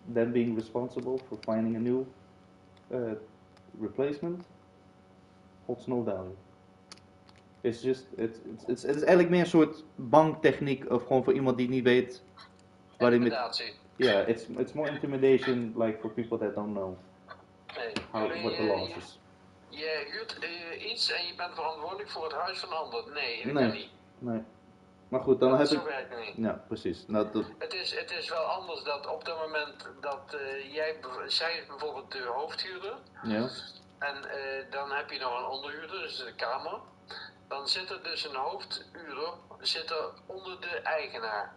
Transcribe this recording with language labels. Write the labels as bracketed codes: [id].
[en] them being responsible for finding a new replacement holds no value. [nl] It's is eigenlijk meer een soort banktechniek of gewoon voor iemand die niet weet waar hij met... Intimidatie. [en] Yeah, it's more intimidation like for people that don't know what the law is. [nl] Je huurt iets en je bent verantwoordelijk voor het huis van een ander. Nee, dat Nee. kan niet. Nee. Maar goed, dan heb Zo ik... werkt het niet. Ja, precies. Nou, dat... Het is wel anders dat op dat moment dat zij is bijvoorbeeld de hoofdhuurder. Ja. En dan heb je nog een onderhuurder, dus de kamer. Dan zit er dus een hoofdhuurder zit er onder de eigenaar.